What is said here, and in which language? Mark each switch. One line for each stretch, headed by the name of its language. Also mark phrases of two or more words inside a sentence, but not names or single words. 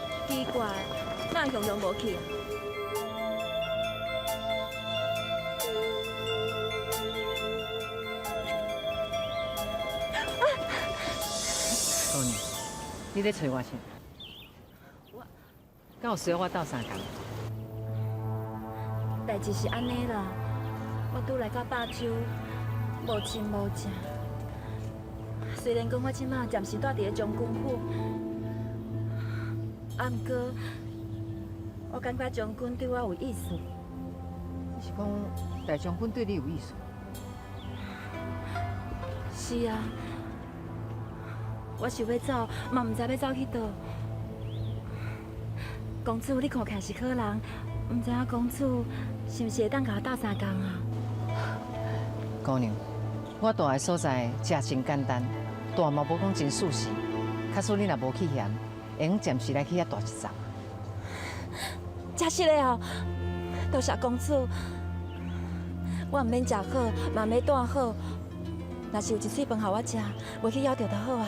Min Nan Chinese: 奇怪，哪会雄雄无去啊？姑娘，你咧找我啥？敢有需要我斗相共？代志是安尼啦，我拄来到百洲，无亲无情。虽然讲我即马暂时住伫咧将军府，啊，毋过我感觉将军对我有意思。你是讲大将军对你有意思？是啊，我想要走，嘛毋知要走去倒。公主，你看起来是好人，毋知影公主是毋是会当甲我斗相共啊？姑娘，我住的所在食真简单，住嘛无讲真舒适。假使你若无去嫌，会用暂时来去遐住一站。真实的哦，多谢公主。我毋免食好，嘛免住好，若是有一嘴饭互我食，袂去枵着就好啊。